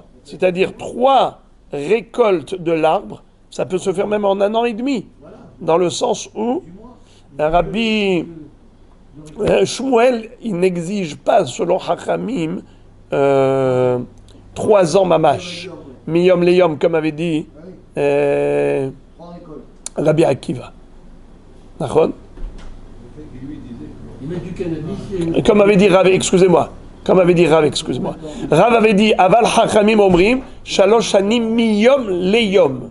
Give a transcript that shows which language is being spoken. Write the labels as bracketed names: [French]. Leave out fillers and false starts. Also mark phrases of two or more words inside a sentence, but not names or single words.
[French] C'est-à-dire 3 récoltes de l'arbre, ça peut se faire même en 1 an et demi. Dans le sens où Rabbi Shmuel, il n'exige pas, selon Hachamim, 3 ans mamash. [Hebrew] מיום ליום, [French] comme avait dit Rabbi Akiva. D'accord ? Comme avait dit Rav, excusez-moi. Rav avait dit [Hebrew] אבל חכמים אומרים שלוש שנים מיום ליום.